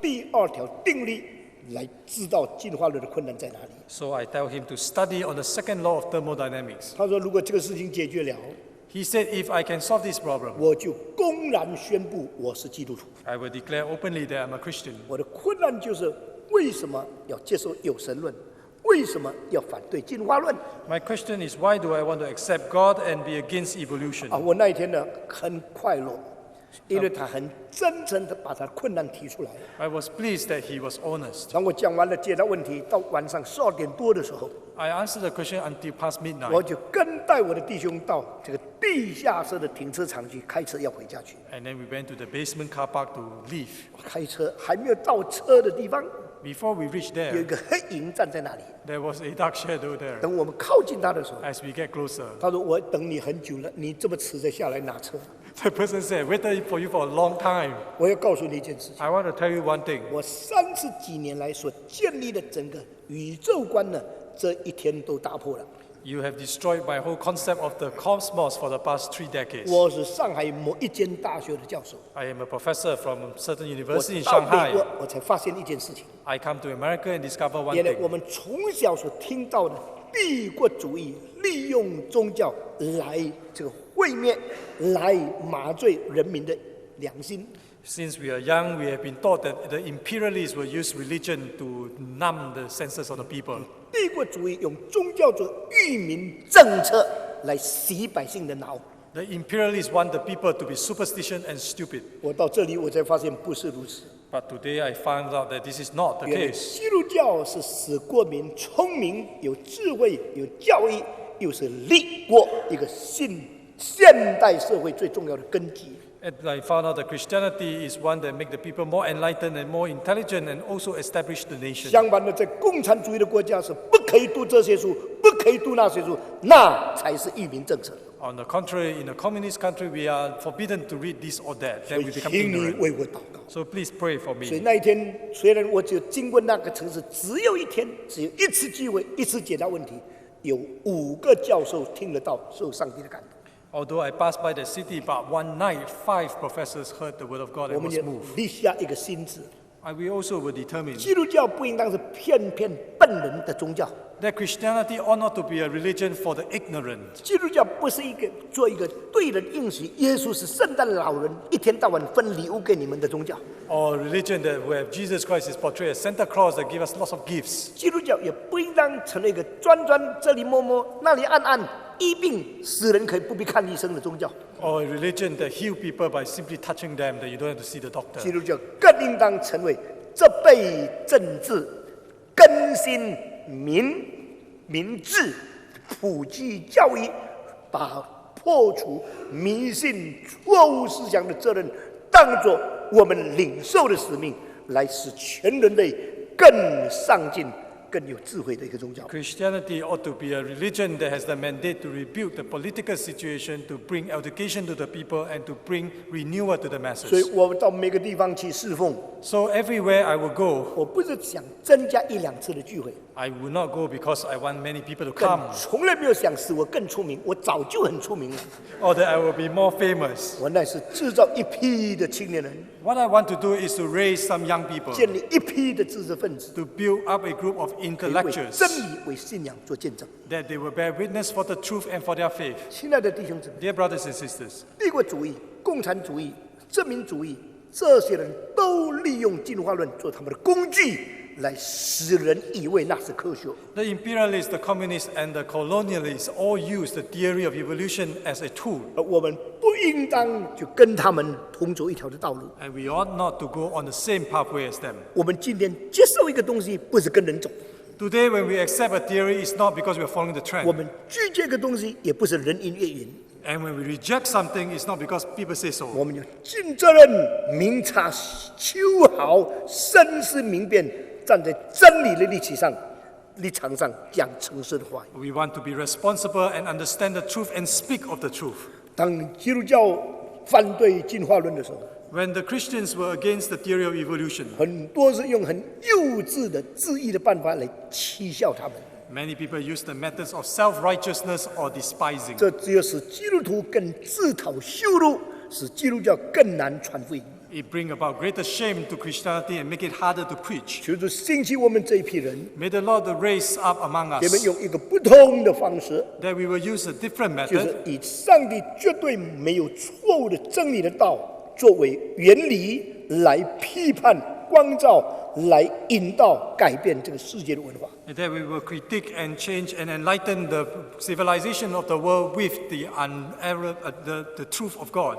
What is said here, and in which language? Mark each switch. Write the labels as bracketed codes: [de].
[zh] 第2条定律来知道进化论的困难在哪里。 [en] So I tell him to study on the second law of thermodynamics. [zh] 他说，如果这个事情解决了， [en] He said, if I can solve this problem, [zh] 我就公然宣布我是基督徒。 [en] I will declare openly that I'm a Christian. [zh] 我的困难就是为什么要接受有神论？为什么要反对进化论？ [en] My question is, why do I want to accept God and be against evolution? [zh] 我那一天呢很快乐，因为他很真诚的把他的困难提出来。 [en] I was pleased that he was honest. [zh] 当我讲完了解答问题，到晚上12点多的时候， [en] I answered the question until past [zh] 我 [en] midnight. [zh] 就跟带我的弟兄到这个地下室的停车场去开车要回家去。 [en] And then we went to the basement car park to leave. [zh] 开车还没有到车的地方， [en] Before we reached [zh] 有一 [en] there, [zh] 个黑影站在那里。 [en] there was a dark shadow there. [zh] 等我们靠近他的时候， [en] As we get closer, [zh] 他说：“我等你很久了，你这么迟才下来拿车。 [en] the person said, waited for you for a long time. ” [zh] 我要告诉你一件事情， [en] I want to tell you one thing. [zh] 我30几年来所建立的整个宇宙观呢，这一天都打破了。 [en] You have destroyed my whole concept of the cosmos for the past 3 decades. [zh] 我是上海某一间大学的教授， [en] I am a professor from certain [zh] 我 [en] university in [zh] 到美 [en] Shanghai. [zh] 国我才发现一件事情， [en] I come to America and discover one [zh] 原来 [en] thing. [zh] 我们从小所听到的帝国主义利用宗教来这个毁灭、来麻醉人民的良心。 [en] Since we are young, we have been taught that the imperialists will use religion to numb the senses of the people. [zh] 帝国主义用宗教做愚民政策来洗百姓的脑。 [en] The imperialists want the people to be superstitious and stupid. [zh] 我到这里我才发现不是如此。 [en] But today I found out that this is not the [zh] 原来 [en] case. [zh] 基督教是使国民聪明、有智慧、有教育，又是立国一个现代社会最重要的根基。 [en] And I found out that Christianity is one that makes the people more enlightened and more intelligent and also establish the nation. [zh] 相反的，在共产主义的国家是不可以读这些书，不可以读那些书，那才是愚民政策。 [en] On the contrary, in a communist country, we are forbidden to read this or that. [zh] 所 [en] Then [zh] 以 [en] we become [zh] 请你 [en] ignorant. [zh] 为我祷告。 [en] So please pray for [zh] 所以 [en] me. [zh] 那一天，虽然我只有经过那个城市，只有一天，只有一次机会，一次解答问题，有5个教授听得到，受上帝的感动。 [en] Although I passed by the city, but one night, 5 professors heard the word of God [zh] 我 [en] and [zh] 们 [en] was [zh] 也 [en] moved. [zh] 立下一个心志， [en] We also will determine [zh] 基督教不应当是骗笨人的宗教。 [en] that Christianity ought not to be a religion for the ignorant. [zh] 基督教不是做一个对人应许耶稣是圣诞老人，一天到晚分礼物给你们的宗教。 [en] Or a religion that where Jesus Christ is portrayed as Santa Claus that give us lots of gifts. [zh] 基督教也不应当成为一个专这里摸摸那里按按医病使人可以不必看医生的宗教。 [en] Or a religion that heal people by simply touching them, that you don't have to see the [zh] 基 [en] doctor. [zh] 督教更应当成为这辈政治更新民智、普及教育，把破除迷信、错误思想的责任当作我们领受的使命，来使全人类更上进、更有智慧的一个宗教。 [en] Christianity ought to be a religion that has the mandate to rebuke the political situation, to bring education to the people, and to bring renewal to the [zh] 所以 [en] masses. [zh] 我到每个地方去侍奉， [en] So everywhere I will go, [zh] 我不是想增加1、2次的聚会， [en] I will not go because I want many people to [zh] 更 [en] come [zh] 从来没有想使我更出名，我早就很出名了。 [en] or that I will be more famous. [zh] 我乃是制造一批的青年人， [en] What I want to do is to raise some young people, [zh] 建立一批的知识分子， [en] to build up a group of [zh] 可以为 [en] intellectuals, [zh] 真理、为信仰做见证。 [en] that they will bear witness for the truth and for their faith. [zh] 亲爱的弟兄姊妹， [en] Dear brothers and sisters, [zh] 帝国主义、共产主义、殖民主义，这些人都利用进化论做他们的工具，来使人以为那是科学。 [en] the imperialists, the communists, and the colonialists all use the theory of evolution as a tool, [zh] 而我们不应当就跟他们同走一条的道路。 [en] and we ought not to go on the same pathway as them. [zh] 我们今天接受一个东西，不是跟人走； [en] Today, when we accept a theory, it's not because we are following the [zh] 我们拒绝一个东西，也不是人云亦云。 [en] And when we reject something, it's not because people say so. [zh] 我们要尽责任，明察秋毫，深思明辨，站在真理的立场上讲诚实的话语。 [en] We want to be responsible and understand the truth and speak of the truth. [zh] 当基督教反对进化论的时候， [en] When the Christians were against the theory of evolution, [zh] 很多是用很幼稚的质疑的办法来欺笑他们。 [en] many people use the methods of self-righteousness or despising. [zh] 这只有使基督徒更自讨羞辱，使基督教更难传福音。 [en] It brings about greater shame to Christianity and make it harder to preach. [zh] 求主兴起我们这一批人， [en] May the Lord raise up among [zh] 你们 [en] us [zh] 用一个不同的方式， [en] that we will use a different [zh] 就是 [en] method [zh] 以上帝绝对没有错误的真理的道作为原理来批判、光照、来引导、改变这个世界的文化。 [en] and that we will critique and change and enlighten the civilization of the world with the truth of God.